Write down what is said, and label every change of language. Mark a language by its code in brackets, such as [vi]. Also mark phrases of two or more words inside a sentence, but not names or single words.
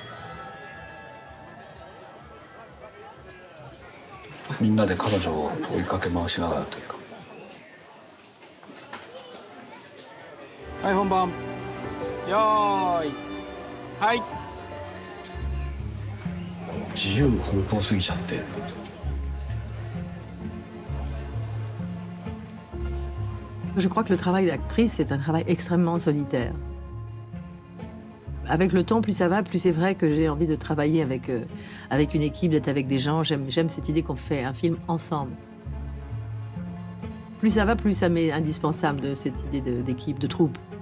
[ja] みんなで彼女を追いかけ回しながらというか。はい、本番。よーい。はい。自由奔放すぎちゃって。 [fr] Je crois que le travail d'actrice, c'est un travail extrêmement solitaire. Avec le temps, plus ça va, plus c'est vrai que j'ai envie de travailler avec une équipe, d'être avec des gens. J'aime cette idée qu'on fait un film ensemble. Plus ça va, plus ça m'est indispensable, de cette idée d'équipe, de troupe.